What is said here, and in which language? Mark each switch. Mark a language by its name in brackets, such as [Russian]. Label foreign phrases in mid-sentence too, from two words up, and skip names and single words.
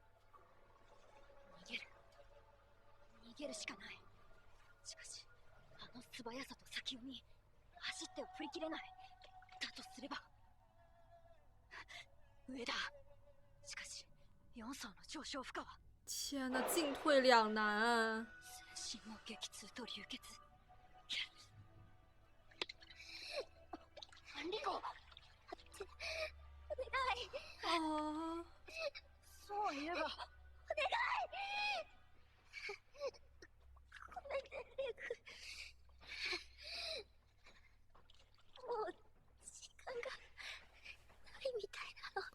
[Japanese] 逃げるしかない。しかしあの素早さと先読み、走っては振り切れない。だとすれば上だ。しかし4層の上昇負荷は。 [Chinese] 天哪，进退两难。 [Japanese] 全身の激痛と流血。リコ、お願い。啊！そう言えば。お願い。ごめんね、レグ。もう時間がないみたいなの。